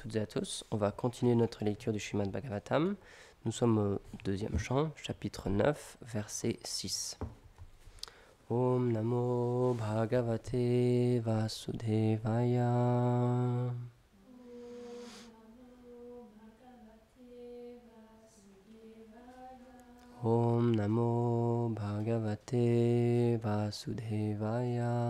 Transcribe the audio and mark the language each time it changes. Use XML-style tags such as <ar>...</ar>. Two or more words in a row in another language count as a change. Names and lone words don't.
<fr>toutes et à tous. On va continuer notre lecture du Srimad Bhagavatam. Nous sommes au deuxième chant, chapitre 9, verset 6.</fr> <sa>ॐ नमो भगवते वासुदेवाय. ॐ नमो भगवते वासुदेवाय.</sa>